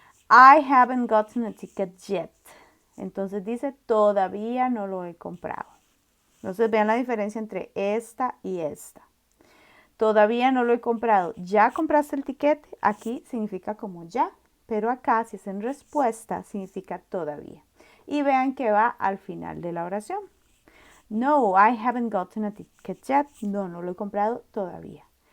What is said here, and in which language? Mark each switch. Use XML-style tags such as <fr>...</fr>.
<en>I haven't gotten a ticket yet.</en> <es>Entonces dice todavía no lo he comprado. Entonces vean la diferencia entre esta y esta. Todavía no lo he comprado. ¿Ya compraste el tiquete? Aquí significa como ya, pero acá si es en respuesta significa todavía. Y vean que va al final de la oración.</es> <en>No, I haven't gotten a ticket yet.</en> <es>No, no lo he comprado todavía.</es>